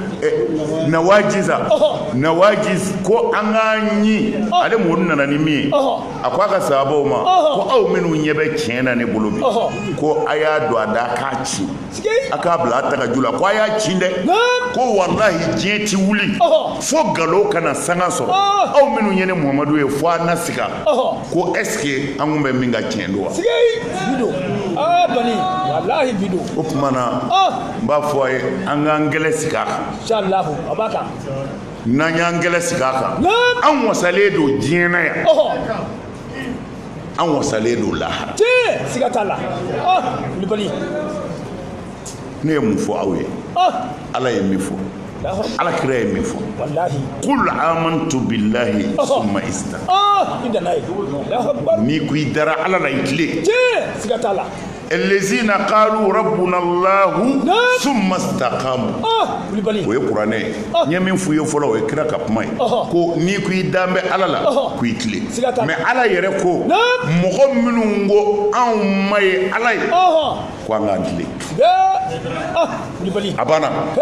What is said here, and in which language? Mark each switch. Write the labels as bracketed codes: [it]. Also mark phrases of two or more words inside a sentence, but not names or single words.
[bm] nawajiz ko an ka ɲi ale mɔdu nana ni min ye a ko a ka sahabaw ma ko aw minnu ɲɛ bɛ tiɲɛ na ne bolo bi ko a y'a don a da k'a ci a k'a bila a tagaju la ko a y'a ci dɛ ko walahi diɲɛ ti wuli fo nkalon kana sanga sɔrɔ aw minnu ye ne Muhamadu ye fo an na siga ko [fr] est ce que [bm] an kun bɛ min ka tiɲɛ don wa o tuma na n b'a fɔ a ye an k'an gɛlɛ sigi a kan n'an y'an gɛlɛ sigi a kan an wasalen don diɲɛ na yan an wasalen don lahara ne ye mun fɔ aw ye Ala ye min fɔ alakira ye min fɔ [ar] قل آمنت بالله ثم استقم [bm] n'i ko i dara Ala la i tilen [ar] الذين قالوا ربنا الله ثم استقاموا [bm] o ye kuranɛ ye n ye min f'u ye fɔlɔ o ye kira ka kuma ye ko n'i ko i dan bɛ Ala la ko i tilen mais Ala yɛrɛ ko mɔgɔ minnu ko anw ma ye Ala ye ko an k'an tilen a banna